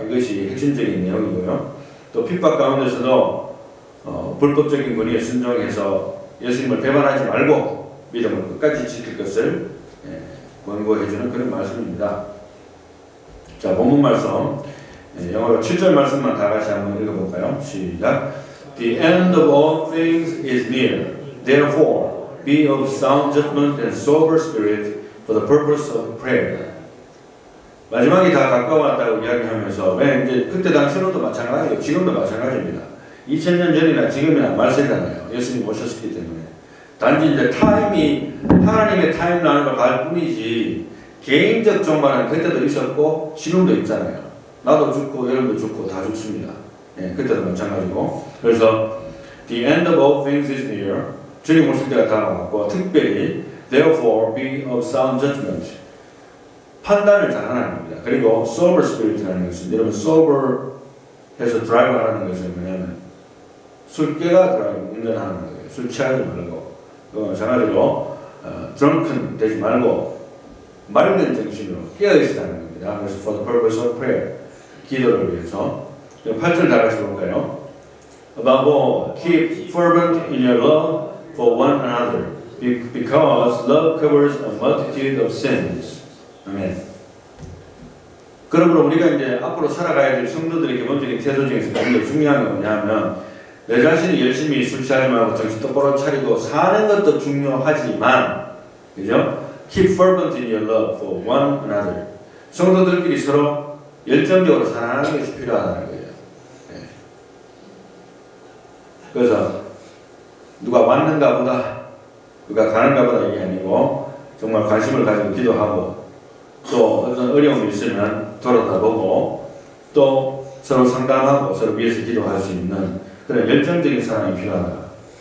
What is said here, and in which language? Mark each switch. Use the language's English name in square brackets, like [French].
[Korean] 이것이 핵심적인 내용이고요. 또 핍박 가운데서도 불법적인 권위에 순종해서 예수님을 배반하지 말고 믿음을 끝까지 지킬 것을 권고해주는 그런 말씀입니다. 자, 본문 말씀 영어로 7절 말씀만 다 같이 한번 읽어볼까요? 시작. [English] The end of all things is near. Therefore, be of sound judgment and sober spirit for the purpose of prayer. [Korean] 마지막이 다 가까웠다고 이야기하면서 왜 이제 그때 당시로도 마찬가지고 지금도 마찬가지입니다. 2000년 전이나 지금이나 말세잖아요. 예수님 오셨기 때문에. 단지 이제 타임이 하나님의 타임라인으로 갈 뿐이지 개인적 종말은 그때도 있었고 지금도 있잖아요. 나도 죽고 여러분도 죽고 다 죽습니다. 예, 그때도 마찬가지고. 그래서 [English] the end of all things is near. [Korean] 주님 오실 때가 다가왔고 특별히 [English] therefore be of sound judgment. [Korean] 판단을 잘하는 겁니다. 그리고 [English] sober spirit [Korean] 이라는 것은 여러분 sober 해서 드라이브 하는 것은 뭐냐면 술 깨가 드라이브 운전하는 거예요. 술 취하지 말고 전화로 drunken 되지 말고 맑은 정신으로 깨어있으라는 겁니다. 그래서 [English] for the purpose of prayer [Korean] 기도를 위해서 8절 다 같이 볼까요? [English] Above all, keep fervent in your love for one another because love covers a multitude of sins. [Korean] 아멘. 그러므로 우리가 이제 앞으로 살아가야 될 성도들의 기본적인 태도 중에서 굉장히 중요한 건 뭐냐면 내 자신이 열심히 술 취하지 말고 정신 똑바로 차리고 사는 것도 중요하지만 그죠? [English] Keep fervent in your love for one another. [Korean] 성도들끼리 서로 열정적으로 사랑하는 것이 필요하다는 거예요. 네. 그래서 누가 왔는가 보다 누가 가는가 보다 이게 아니고 정말 관심을 가지고 기도하고 또 어떤 어려움이 있으면 돌아다보고 또 서로 상담하고 서로 위해서 기도할 수 있는 그런 열정적인 사랑이 필요하다.